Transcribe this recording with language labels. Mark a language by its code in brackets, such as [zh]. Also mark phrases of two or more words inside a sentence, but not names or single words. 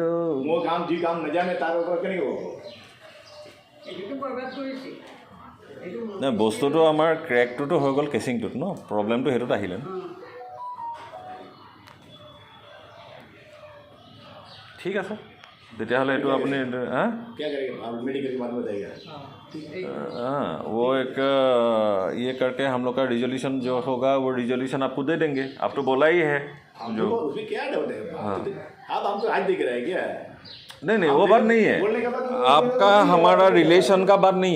[as] মোৰ কাম যি কাম নাজানে তাৰ ওপৰত কেনেকৈ হ'ব? এইটোতো বৰবাদ কৰিছে। নাই বস্তুটো আমাৰ ক্ৰেকটোতো হৈ গ'ল কেচিংটোত ন, প্ৰব্লেমটো সেইটোত আহিলে ন। ঠিক আছে তেতিয়াহ'লে এইটো আপুনি हाँ [hi] क्या करेंगे आप मेडिकल के बाद बताइएगा। हाँ वो एक ये करके हम लोग का रिजोल्यूशन जो होगा वो रिजोल्यूशन आपको दे देंगे। आप तो बोला ही है जो उसमें क्या डाउट है? आप हमको आज दिख रहा है क्या? नहीं वो बात नहीं है, आपका हमारा रिलेशन का बात नहीं है।